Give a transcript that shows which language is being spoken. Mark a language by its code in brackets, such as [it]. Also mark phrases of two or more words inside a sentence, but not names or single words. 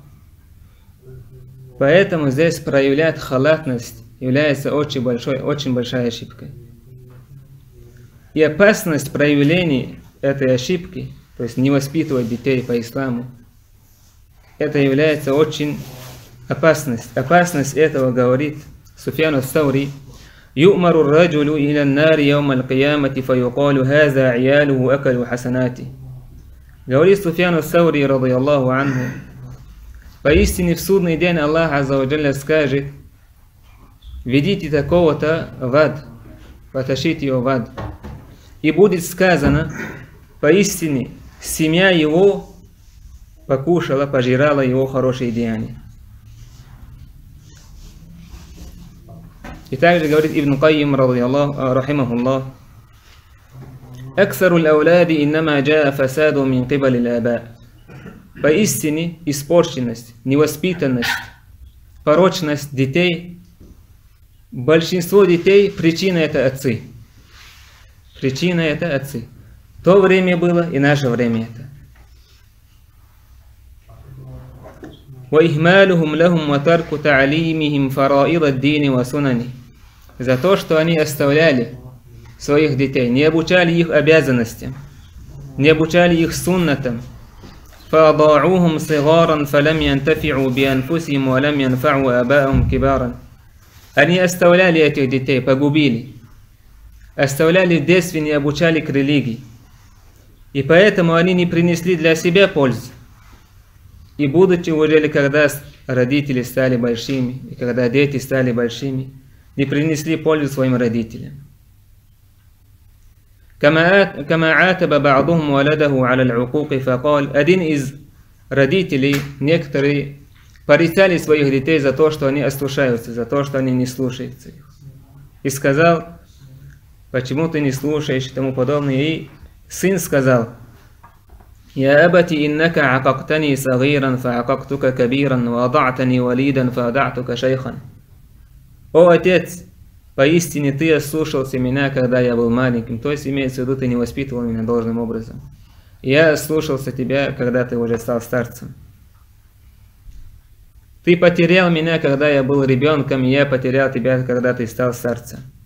[ru] Поэтому здесь проявлять халатность является очень большой ошибкой. И опасность проявления этой ошибки, то есть не воспитывать детей по исламу, это является очень опасность. Опасность этого, говорит Суфьян ас-Саури: [ar] «يؤمر الرجل إلى النار يوم القيامة فيقال هذا عياله أكلوا حسناته». [ru] Говорит Суфьян ас-Саури, [ar] رضي الله عنه, [ru] поистине в судный день [ar] الله عز وجل [ru] скажет: ведите такого-то в ад, потащите его в ад. И будет сказано: поистине семья его покушала, пожирала его хорошие деяния. И также говорит Ибн Кайим, [ar] رحمه الله أكثر الأولاد إنما جاء فساد من قبل الآباء». [ru] Поистине испорченность, невоспитанность, порочность детей, большинство детей, причина это отцы. Причина это отцы. То время было и наше время это. [ar] وَإِهْمَالُهُمْ لَهُمْ وَتَرْكُ تَعْلِيمِهِمْ فَرَائِضَ الدِّينِ وَسُنَنِ. [ru] За то, что они оставляли своих детей, не обучали их обязанностям, не обучали их суннатам. [ar] فَأَضَاعُوهُمْ صِغَارًا فَلَمْ يَنْتَفِعُوا بِأَنفُسِهِمْ وَلَمْ يَنْفَعُوا آبَاءَهُمْ كِبَارًا. [ru] Они оставляли этих детей, погубили. Оставляли в детстве, не обучали к религии. И поэтому они не принесли для себя пользу. И будучи уже, когда родители стали большими, и когда дети стали большими, не принесли пользу своим родителям. [ar] كما عاتب بعضهم ولده على العقوق فقال. [ru] Один из родителей, некоторые, порицали своих детей за то, что они ослушаются, за то, что они не слушаются их. И сказал: почему ты не слушаешь и тому подобное. И сын сказал: [ar] «يا أبتي إنك عققتني صغيرا فعققتك كبيرا وأضعتني وليدا فأضعتك شيخا». [ru] О отец, поистине ты ослушался меня, когда я был маленьким. То есть имеется в виду, ты не воспитывал меня должным образом. Я ослушался тебя, когда ты уже стал старцем. Ты потерял меня, когда я был ребенком, и я потерял тебя, когда ты стал старцем.